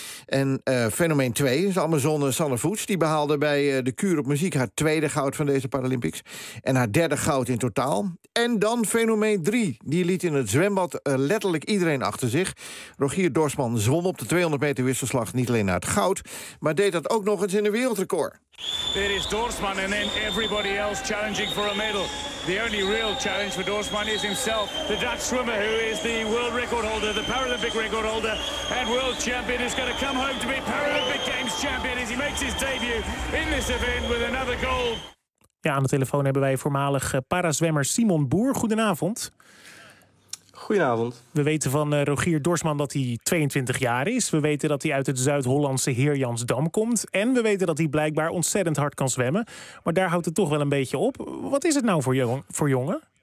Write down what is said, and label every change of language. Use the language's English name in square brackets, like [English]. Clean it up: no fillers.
[Dutch] En fenomeen 2, is Amazone Sanne Voets, die behaalde bij de Kuur op Muziek haar 2de goud van deze Paralympics en haar 3de goud in totaal. En dan fenomeen 3, die liet in het zwembad letterlijk iedereen achter zich. Rogier Dorsman zwom op de 200 meter de wisselslag niet alleen naar het goud, maar deed dat ook nog eens in een wereldrecord. [English] There is Dorsman and then everybody else challenging for a medal. The only real challenge for Dorsman is himself, the Dutch swimmer who is the world record holder, the Paralympic record holder and world champion is going to come home to be Paralympic Games champion as he makes his debut in this event with another gold. [Dutch] Ja, aan de telefoon hebben wij voormalig parazwemmer Simon Boer. Goedenavond. Goedenavond. We weten van Rogier Dorsman dat hij 22 jaar is. We weten dat hij uit het Zuid-Hollandse Heerjansdam komt. En we weten dat hij blijkbaar ontzettend hard kan zwemmen. Maar daar houdt het toch wel een beetje op. Wat is het nou voor jongen?